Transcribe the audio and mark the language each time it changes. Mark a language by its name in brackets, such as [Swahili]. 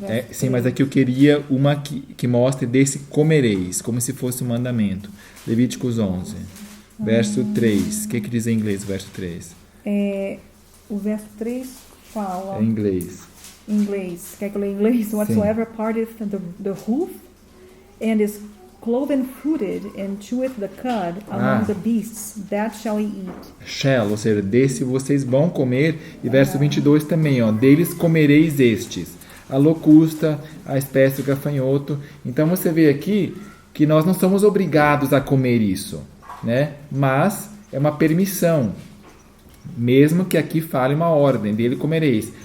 [Portuguese] Sim, mas aqui eu queria uma que mostre desse comereis, como se fosse um mandamento. Levíticos 11, verso 3. O que diz em inglês o verso 3? O verso 3 fala... Em inglês. Em inglês. Quer que eu leia em inglês? [English] Whatsoever parteth the hoof and is cloven-footed and cheweth the cud among the beasts, that shall he eat. [Portuguese] Shall, ou seja, desse vocês vão comer. E verso 22 também, ó, deles comereis estes. A locusta, a espécie do gafanhoto. Então você vê aqui que nós não somos obrigados a comer isso, né? Mas é uma permissão. Mesmo que aqui fale uma ordem, dele comereis.